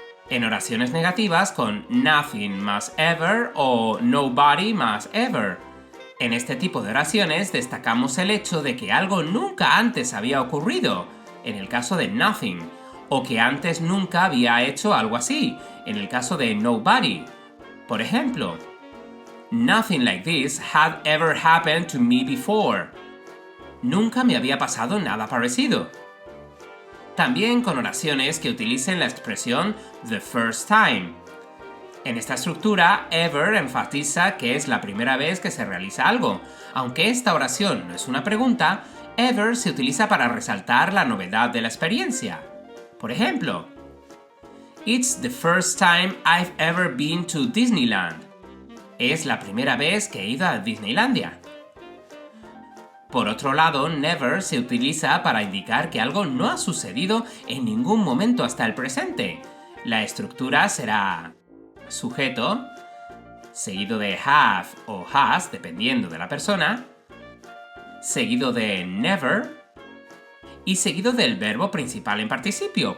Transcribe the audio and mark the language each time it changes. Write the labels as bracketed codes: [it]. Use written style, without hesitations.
[es] En oraciones negativas con nothing más ever o nobody más ever. En este tipo de oraciones destacamos el hecho de que algo nunca antes había ocurrido, en el caso de nothing, o que antes nunca había hecho algo así, en el caso de nobody. Por ejemplo, [en] Nothing like this had ever happened to me before. [es] Nunca me había pasado nada parecido. También con oraciones que utilicen la expresión [en] the first time. [es] En esta estructura, ever enfatiza que es la primera vez que se realiza algo. Aunque esta oración no es una pregunta, ever se utiliza para resaltar la novedad de la experiencia. Por ejemplo, [en] It's the first time I've ever been to Disneyland. [es] Es la primera vez que he ido a Disneylandia. Por otro lado, never se utiliza para indicar que algo no ha sucedido en ningún momento hasta el presente. La estructura será sujeto, seguido de have o has, dependiendo de la persona, seguido de never y seguido del verbo principal en participio.